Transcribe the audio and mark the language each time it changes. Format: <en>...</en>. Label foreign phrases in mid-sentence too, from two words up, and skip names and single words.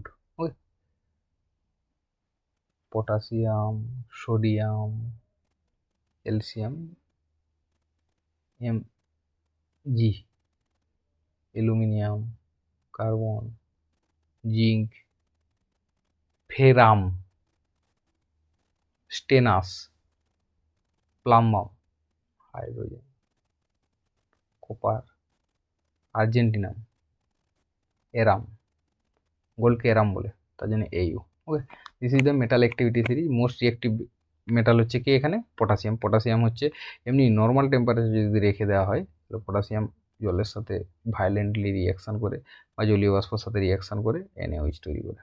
<en>Okay, potassium, sodium, calcium, Mg, aluminium, carbon, zinc, ferrum, stannous, plumbum, hydrogen, copper, argentinum, aram,</en> <bn>গোল্ডকে এরাম বলে, তার জন্য Au।</bn> <en>Okay, this is the metal activity series. most reactive metal</en> <bn>হচ্ছে কি এখানে পটাশিয়াম হচ্ছে এমনি</bn> <en>normal temperature</en> <bn>যদি রেখে দেওয়া হয় তাহলে পটাশিয়াম জলের সাথে ভায়োলেন্টলি রিয়াকশান করে বা জলীয় বাষ্পর সাথে রিয়াকশান করে NaOH তৈরি করে।</bn>